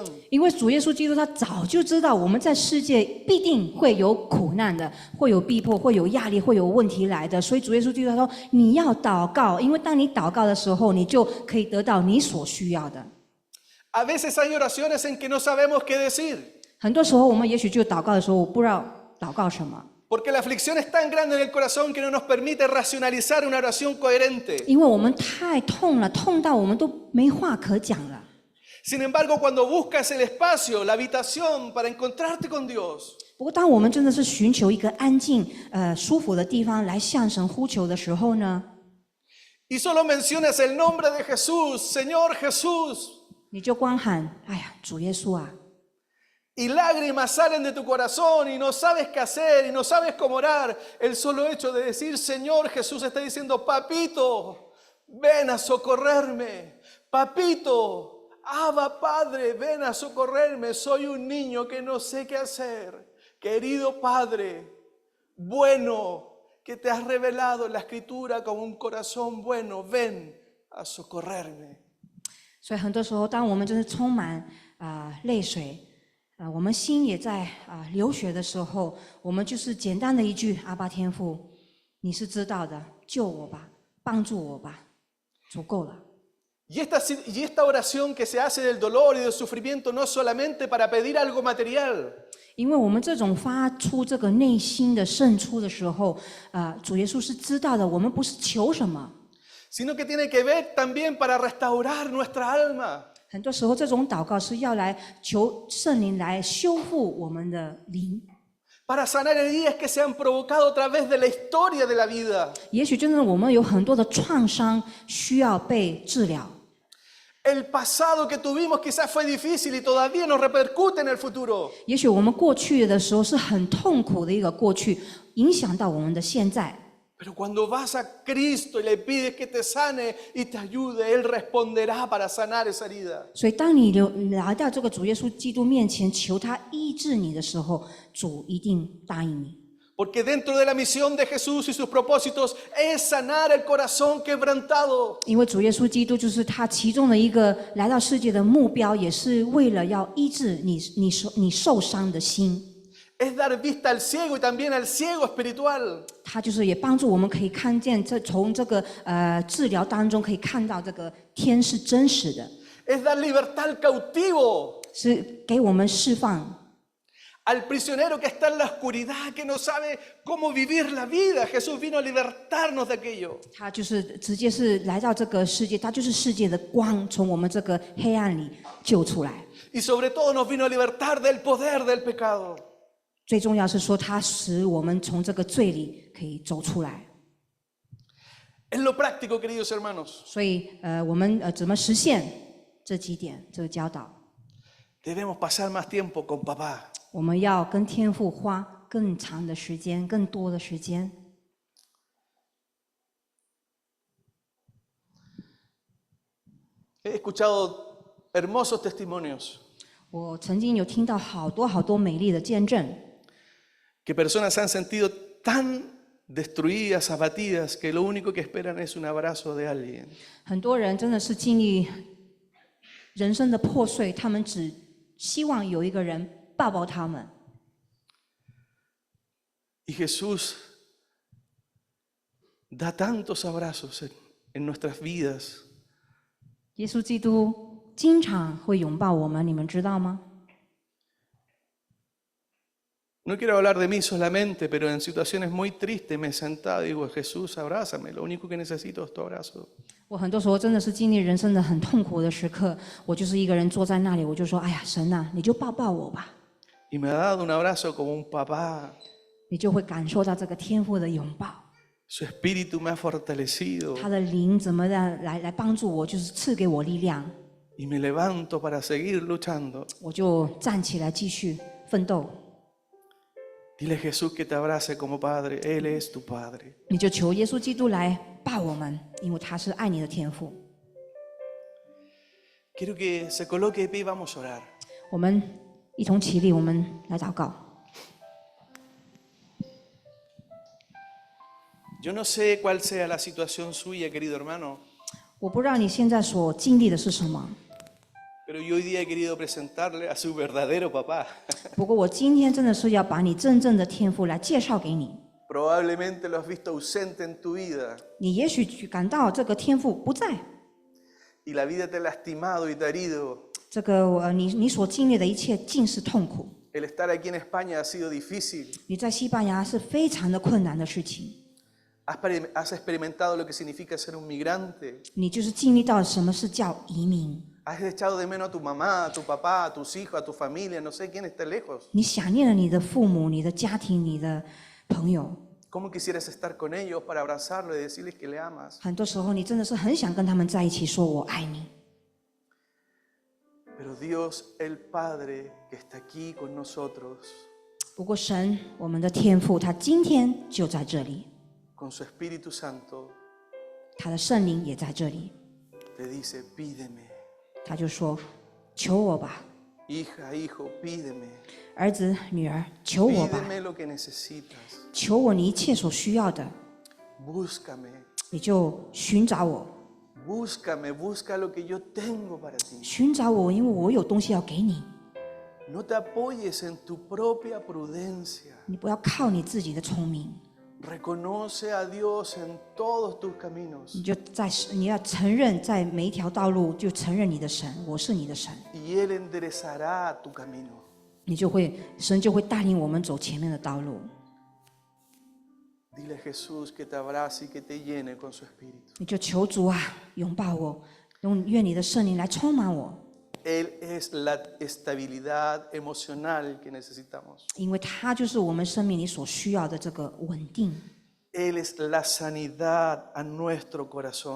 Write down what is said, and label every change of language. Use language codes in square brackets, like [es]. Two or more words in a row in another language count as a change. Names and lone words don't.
[zh] 因为主耶稣基督他早就知道我们在世界必定会有苦难的，会有逼迫，会有压力，会有问题来的，所以主耶稣基督他说你要祷告，因为当你祷告的时候，你就可以得到你所需要的。 [es] A veces hay oraciones en que no sabemos qué decir. [zh] 很多时候我们也许就祷告的时候，我不知道祷告什么， [es] Porque la aflicción es tan grande en el corazón que no nos permite racionalizar una oración coherente. [zh] 因为我们太痛了，痛到我们都没话可讲了。 [es] Sin embargo, cuando buscas el espacio, la habitación para encontrarte con Dios, [zh] 不过，当我们真的是寻求一个安静、舒服的地方来向神呼求的时候呢， [es] y solo mencionas el nombre de Jesús, Señor Jesús, [zh] 你就光喊：“哎呀，主耶稣啊！” [es] y lágrimas salen de tu corazón y no sabes qué hacer y no sabes cómo orar. El solo hecho de decir Señor Jesús está diciendo, papito, ven a socorrerme. Papito, Abba Padre, ven a socorrerme. Soy un niño que no sé qué hacer. Querido Padre, bueno, que te has revelado en la Escritura como un corazón bueno, ven a socorrerme. [zh] 所以很多时候，当我们真是充满泪水，我们心也在流血的时候，我们就是简单的一句：“阿爸天父，你是知道的，救我吧，帮助我吧，足够了。” [es] Y esta oración que se hace del dolor y del sufrimiento no solamente para pedir algo material. [zh] 因为我们这种发出这个内心的渗出的时候，主耶稣是知道的，我们不是求什么。 [es] Sino que tiene que ver también para restaurar nuestra alma. [zh] 很多时候，这种祷告是要来求圣灵来修复我们的灵， [es] Para sanar heridas que se han provocado a través de la historia de la vida. [zh] 也许真的我们有很多的创伤需要被治疗。 [es] El pasado que tuvimos quizás fue difícil y todavía nos repercute en el futuro. [zh] 也许我们过去的时候是很痛苦的一个过去，影响到我们的现在。 [es] Pero cuando vas a Cristo y le pides que te sane y te ayude, Él responderá para sanar esa herida. [zh] 所以，当你来到这个主耶稣基督面前，求他医治你的时候，主一定答应你。 [es] Porque dentro de la misión de Jesús y sus propósitos es sanar el corazón quebrantado. [zh] 因为主耶稣基督就是他其中的一个来到世界的目标，也是为了要医治你受伤的心。 [es] Es dar vista al ciego y también al ciego espiritual. [zh] 他就是也帮助我们可以看见，从这个治疗当中可以看到这个天是真实的， [es] Es dar libertad al cautivo. [zh] 是给我们释放。 [es] Al prisionero que está en la oscuridad, que no sabe cómo vivir la vida. Jesús vino a libertarnos de aquello. [zh] 他就是直接是来到这个世界，他就是世界的光，从我们这个黑暗里救出来。 [es] Y sobre todo nos vino a libertar del poder del pecado. [zh] 最重要是说，他使我们从这个罪里可以走出来。 [es] En lo práctico, queridos hermanos. [zh] 所以，我们怎么实现这几点这个教导？ [es] Debemos pasar más tiempo con papá. [zh] 我们要跟天父花更长的时间、更多的时间。 [es] He escuchado hermosos testimonios [zh] 我曾经有听到好多美丽的见证， [es] que personas se han sentido tan destruidas, abatidas, que lo único que esperan es un abrazo de alguien. [zh] 很多人真的是经历人生的破碎，他们只希望有一个人抱抱他们。 [es] Y Jesús da tantos abrazos en nuestras vidas. [zh] 耶稣基督经常会拥抱我们，你们知道吗？ [es] No quiero hablar de mí solamente, pero en situaciones muy tristes me he sentado y digo, Jesús, abrázame, lo único que necesito es tu abrazo. [zh] 我很多时候真的是经历人生的很痛苦的时刻，我就是一个人坐在那里，我就说：“哎呀，神啊，你就抱抱我吧。” [es] Y me ha dado un abrazo como un papá. [zh] 你就会感受到这个天父的拥抱， [es] Su espíritu me ha fortalecido [zh] 他的灵怎么样来帮助我，就是赐给我力量， [es] y me levanto para seguir luchando. [zh] 我就站起来继续奋斗。 [es] Dile a Jesús que te abrace como Padre. Él es tu Padre. [zh] 你就求耶稣基督来抱我们，因为他是爱你的天父。 [es] Quiero que se coloque de pie y vamos a orar. [zh] 我们一同起立，我们来祷告。 [es] Yo no sé cuál sea la situación suya, querido hermano, [zh] 我不知道你现在所经历的是什么， [es] pero yo hoy día he querido presentarle a su verdadero papá. [zh] 不过我今天真的是要把你真正的天父来介绍给你。 [es] Probablemente lo has visto ausente en tu vida [zh] 你也许感到这个天父不在， [es] y la vida te ha lastimado y te ha herido. [zh] 这个你所经历的一切尽是痛苦。 [es] El estar aquí en España ha sido difícil. [zh] 你在西班牙是非常的困难的事情， [es] Has experimentado lo que significa ser un migrante. [zh] 你就是经历到什么是叫移民。 [es] Has echado de menos a tu mamá, a tu papá, a tus hijos, a tu familia, no sé quién está lejos. [zh] 你想念了你的父母、你的家庭、你的朋友， [es] ¿Cómo quisieras estar con ellos para abrazarlos y decirles que le amas? [zh] 很多时候你真的是很想跟他们在一起，说我爱你。 [es] Pero Dios, el Padre que está aquí con nosotros, [zh] 不过神，我们的天父，他今天就在这里， [es] con su Espíritu Santo, [zh] 他的圣灵也在这里。 [es] te dice, pídeme. [zh] 他就说：“求我吧， [es] Hija, hijo, pídeme. [zh] 儿子、女儿，求我吧， [es] Pídeme lo que necesitas. [zh] 求我你一切所需要的， [es] Búscame. [zh] 你就寻找我， [es] Búscame, busca lo que yo tengo para ti. [zh] 寻找我，因为我有东西要给你。 [es] No te apoyes en tu propia prudencia. [zh] 你不要靠你自己的聪明， [es] Reconoce a Dios en todos tus caminos [zh] 你要承认，在每一条道路就承认你的神，我是你的神， [es] y Él enderezará tu camino. [zh] 神就会带领我们走前面的道路。 [es] Dile a Jesús que te abrace y que te llene con su espíritu. [zh] 你就求主啊，拥抱我，愿你的圣灵来充满我， [es] Él es la estabilidad emocional que necesitamos. [zh] 因为他就是我们生命里所需要的这个稳定， [es] Él es la sanidad a nuestro corazón.